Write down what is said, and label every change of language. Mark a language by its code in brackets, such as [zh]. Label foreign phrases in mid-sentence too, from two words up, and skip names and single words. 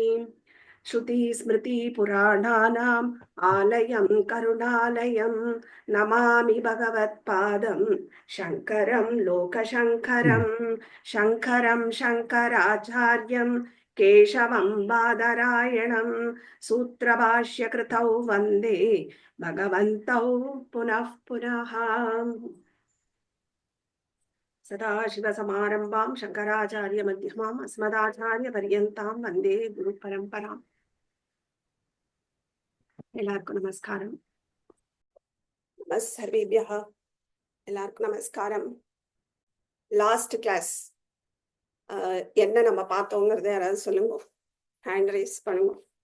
[sa] श्रुतिस्मृतिपुराणानाम् आलयं करुणालयं नमामि भगवत्पादं शङ्करं लोकशङ्करं शङ्करं शङ्कराचार्यं केशवं बादरायणं सूत्रभाष्यकृतौ वन्दे भगवन्तौ पुनः पुनः। सदाशिवसमारम्भां शङ्कराचार्यमध्यमाम् अस्मदाचार्यपर्यन्तां वन्दे गुरुपरम्पराम्। [ta] எல்லாருக்கும் நமஸ்காரம். சர்வேபியः எல்லாருக்கும் நமஸ்காரம். [en] last class [ta] என்ன நம்ம பார்த்தோங்கிறத யாராவது சொல்லுங்க, [en] hand raise [ta] பண்ணுங்க.